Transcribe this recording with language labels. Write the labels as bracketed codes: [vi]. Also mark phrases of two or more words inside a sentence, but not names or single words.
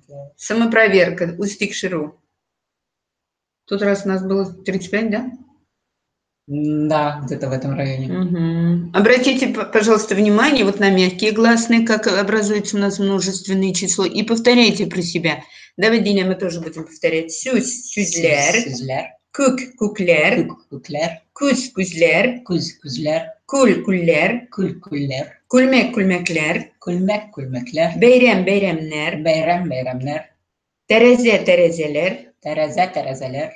[ru] Самопроверка. Устикширу. Тут раз у нас было 35, да? Да, где-то в этом районе. Обратите, пожалуйста, внимание вот на мягкие гласные, как образуется у нас множественное число, и повторяйте про себя. Давай, Диня, мы тоже будем повторять. [tt] Сюз, сюзлер. Кук, куклер. Куз, кузлер. Куль, куллер. Кульмек, кульмеклер. Бейрем, бейремнер. Терезе, терезелер.